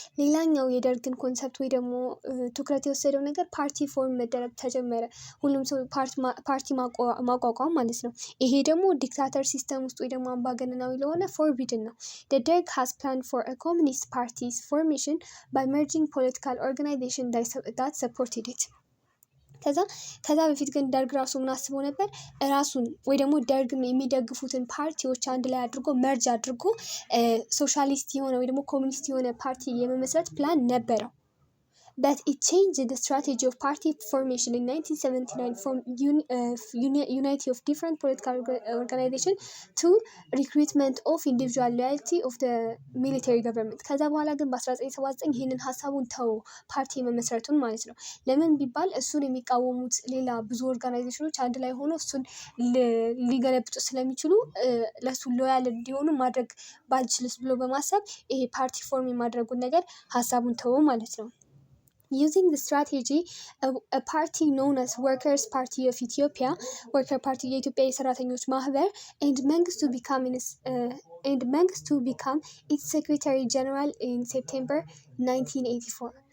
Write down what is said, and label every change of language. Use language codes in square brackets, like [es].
[am] ሌላኛው የደርግን ኮንሰፕት ወይ ደግሞ ትኩረት የወሰደው ነገር ፓርቲ ፎርም መደረግ ተጀመረ። ሁሉም ሰው ፓርቲ ማቋቋም ማለት ነው። ይሄ ደግሞ ዲክታተር ሲስተም ውስጥ ወይ ደግሞ አምባገነናዊ ለሆነ ፎርቢድን ነው። [en] The Derg has planned for a communist party's formation by merging political organization that supported it. [am] ከዛ በፊት ግን ደርግ ራሱ ምን አስቦ ነበር? ራሱን ወይ ደግሞ ደርግን የሚደግፉትን ፓርቲዎች አንድ ላይ አድርጎ መርጅ አድርጎ ሶሻሊስት የሆነ ወይ ደግሞ ኮሚኒስት የሆነ ፓርቲ የመመስረት ፕላን ነበረው። [en] But it changed the strategy of party formation in 1979 from unity of different political organization to recruitment of individual loyalty of the military government. [am] ከዛ በኋላ ግን በ1979 ይህንን ሀሳቡን ተው ፓርቲ መመስረቱን ማለት ነው። ለምን ቢባል እሱን የሚቃወሙት ሌላ ብዙ ኦርጋናይዜሽኖች አንድ ላይ ሆኖ እሱን ሊገለብጡ ስለሚችሉ ለሱ ሎያል እንዲሆኑ ማድረግ ባልችልስ ብሎ በማሰብ ይሄ ፓርቲ ፎርም የማድረጉን ነገር ሀሳቡን ተው ማለት ነው። [en] Using the strategy, a party known as Workers' Party of Ethiopia, Worker Party [am] የኢትዮጵያ የሰራተኞች ማህበር, [en] and Mengistu become its Secretary General in September 1984.